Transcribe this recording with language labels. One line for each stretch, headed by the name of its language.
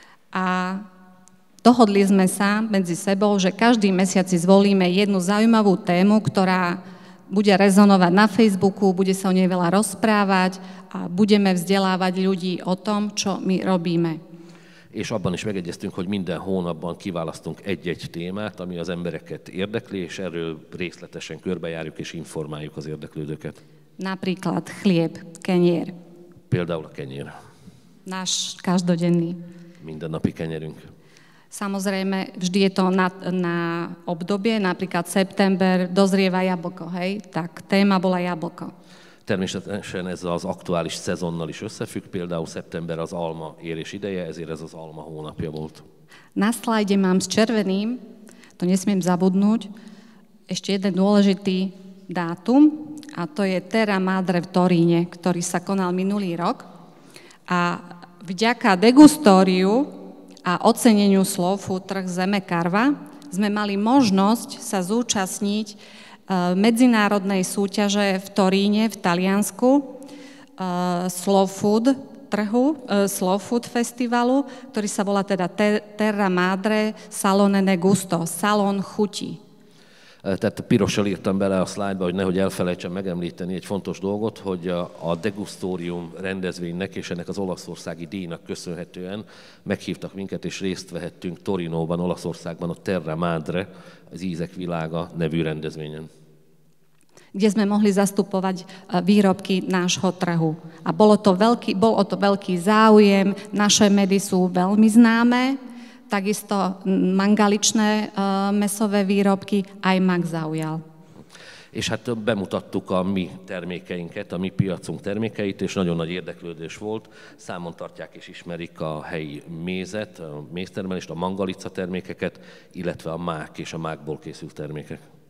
Slovak: A dohodli sme sa medzi sebou, že každý mesiac si zvolíme jednu zaujímavú tému, ktorá bude rezonovať na Facebooku, bude sa o nej veľa rozprávať a budeme vzdelávať ľudí o tom, čo my robíme.
Hungarian: És abban is megegyeztünk, hogy minden hónapban kiválasztunk egy-egy témát, ami az embereket érdekli, és erről részletesen körbejárjuk és informáljuk az érdeklődőket.
Slovak: Napríklad chlieb, kenier.
Hungarian: Például a kenyér.
Slovak: Náš každodenný.
Hungarian: Mindennapi kenyerünk.
Slovak: Samozrejme, vždy je to na obdobie, napríklad september, dozrieva jablko, hej? Tak téma bola jablko.
Hungarian: Természetesen ez az aktuális szezonnal is összefügg, például szeptember az alma érés ideje, ezért ez az alma hónapja volt.
Slovak: Na slajde mám s červeným, to nesmiem zabudnúť, ešte jeden dôležitý dátum, a to je Terra Madre v Toríne, ktorý sa konal minulý rok. A vďaka degustóriu a oceneniu Slow Food trh Zeme Karva sme mali možnosť sa zúčastniť medzinárodnej súťaže v Toríne, v Taliansku, Slow Food trhu, Slow Food festivalu, ktorý sa volá teda Terra Madre Salone Gusto, salón chutí.
Hungarian: Tehát pirossal írtam bele a szlájdba, hogy nehogy elfelejtsem megemlíteni egy fontos dolgot, hogy a degustórium rendezvénynek és ennek az olaszországi díjnak köszönhetően meghívtak minket, és részt vehettünk Torinóban, Olaszországban a Terra Madre, az Ízek világa nevű rendezvényen.
Slovak: Kde sme mohli zastupovať výrobky nášho trhu. A bol o to veľký záujem, naše medy sú veľmi známe, takisto mangaličné mesové výrobky, aj mak zaujal.
Hungarian: És hát bemutattuk a mi termékeinket, a mi piacunk termékeit, és nagyon nagy érdeklődés volt. Számon tartják és ismerik a helyi mézet, a méztermelést, a mangalica termékeket, illetve a mák és a mákból készült termékek.